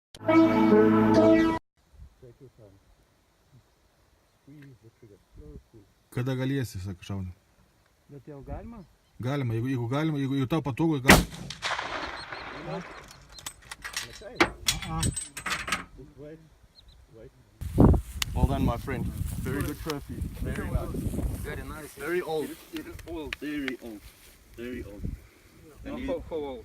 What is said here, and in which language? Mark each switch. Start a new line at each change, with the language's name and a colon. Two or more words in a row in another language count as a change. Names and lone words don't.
Lithuanian: Kada galėsi, sakai, šauni? Bet jau galima? Galima, jeigu galima, jeigu tau patogu, galima.
English: Well done, my friend. Very good trophy. Very nice. Very nice. Very old. Even old. Very old. Very old. And How old?